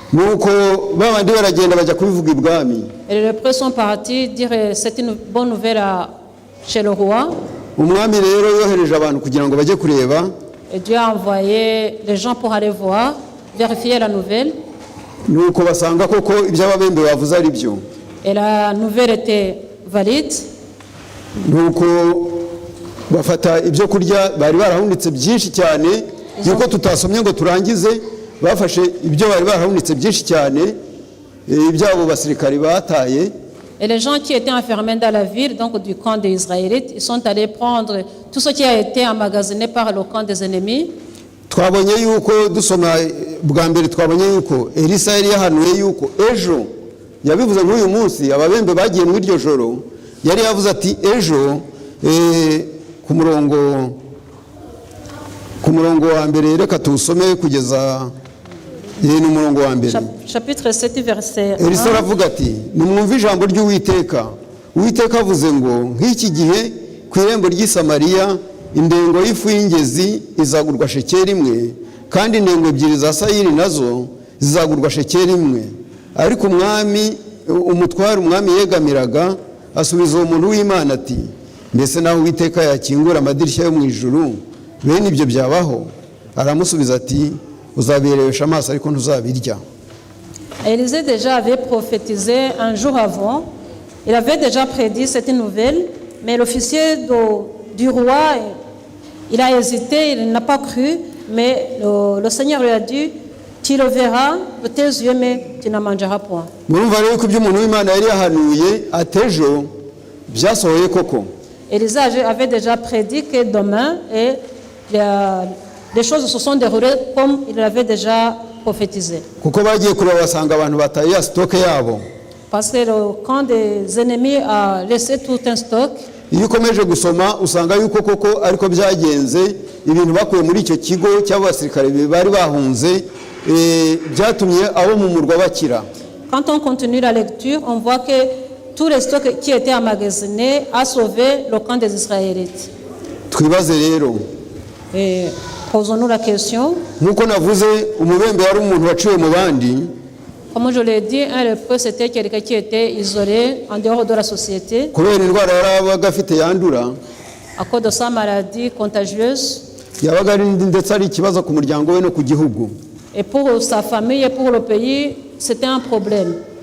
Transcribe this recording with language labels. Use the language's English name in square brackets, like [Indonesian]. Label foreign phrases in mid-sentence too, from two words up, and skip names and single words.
[French] Et les lépreux sont partis dire c'est une bonne nouvelle chez le roi. Et Dieu a envoyé les gens pour aller voir, vérifier la nouvelle. Et la nouvelle était valide. [Kinyarwanda] bafata ibyo kurya bari barahunitse byinshi cyane yuko tutasomye ngo turangize. Bafashe ibyo bari barahunitse byinshi cyane ibyabo basirikari bataye. [French] Et les gens qui étaient enfermés dans la ville, donc du camp des Israélites, ils sont allés prendre tout ce qui a été emmagasiné par le camp des ennemis. [Kinyarwanda] Twabonye yuko dusoma bwa mbere twabonye yuko Elisa yari yahanuye yuko ejo, yabivuze nk'uyu munsi, ababembe bagiye mu iryo joro, yari yavuze ati ejo ku murongo wa mbere, reka tuwusome kugeza n'umurongo wa mbere. [French] Chapitre 7 verset 1. [Kinyarwanda] Elisa aravuga ati nimwumve ijambo ry'Uwiteka. Uwiteka avuze ngo nk'iki gihe ku irembo ry'i Samariya indengo y'ifu y'ingezi izagurwa shekeri imwe, kandi indengo ebyiri za sayiri nazo zizagurwa shekeri imwe. Ariko umutware umwami yegamiraga asubiza uwo muntu w'Imana ati, mbese naho Uwiteka yakingura amadirishya yo mu ijuru, bene ibyo byabaho? Aramusubiza ati, uzabirebesha amaso ariko ntuzabirya. [French] Élisée déjà avait prophétisé un jour avant. Il avait déjà prédit cette nouvelle, mais l'officier du roi, il a hésité, il n'a pas cru, mais le Seigneur lui a dit, tu le verras de tes yeux, mais tu n'en mangeras point. Élisée avait déjà prédit que demain, et les choses se sont déroulées comme il l'avait déjà prophétisé. Parce que le camp des ennemis a laissé tout un stock. [Kinyarwanda] Iyo ukomeje gusoma usanga yuko koko ariko byagenze, ibintu bakuye muri icyo kigo cy'abasirikare bari bahunze byatumye abo mu murwa bakira. [French] Quand on continue la lecture, on voit que tout le stock qui était emmagasiné a sauvé le camp des Israélites. [Kinyarwanda] Twibaze rero, [French] posons-nous la question. [Kinyarwanda] Nkuko navuze, umubembe yari umuntu waciwe mu bandi. [French] Comme je l'ai dit, un lépreux, c'était quelqu'un qui était isolé en dehors de la société. À cause de sa maladie contagieuse. Et pour sa famille et pour le pays, c'était un problème.